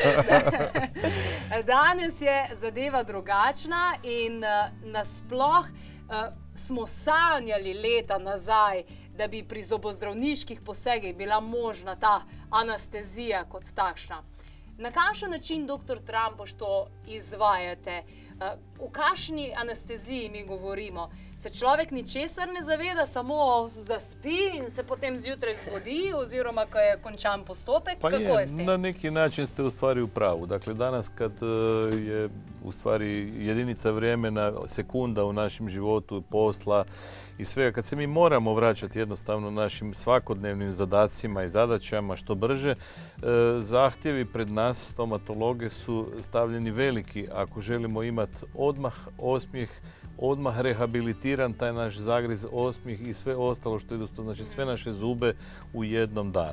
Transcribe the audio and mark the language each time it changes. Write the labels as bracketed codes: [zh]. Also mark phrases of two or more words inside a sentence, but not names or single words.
[sl] Danes je zadeva drugačna in nasploh smo sanjali leta nazaj, da bi pri zobozdravniških posegih bila možna ta anestezija kot takšna. Na kakšen način, dr. Trampuš, to izvajate? V kakšni anesteziji mi govorimo? Se človek ničesar ne zaveda, samo zaspi in se potem zjutraj zbudi oziroma ko je končan postopek? Pa kako je s tem? [hr] Na neki način ste u stvari u pravu. Dakle, danas kad je u stvari jedinica vremena, sekunda u našem životu, posla i svega, kad se mi moramo vraćati jednostavno našim svakodnevnim zadacima i zadaćama što brže, zahtjevi pred nas, stomatologe, su stavljeni veliki ako želimo imati odmah osmijeh, odmah rehabilitiran taj naš zagriz, osmijeh i sve ostalo što ide, znači sve naše zube u jednom danu.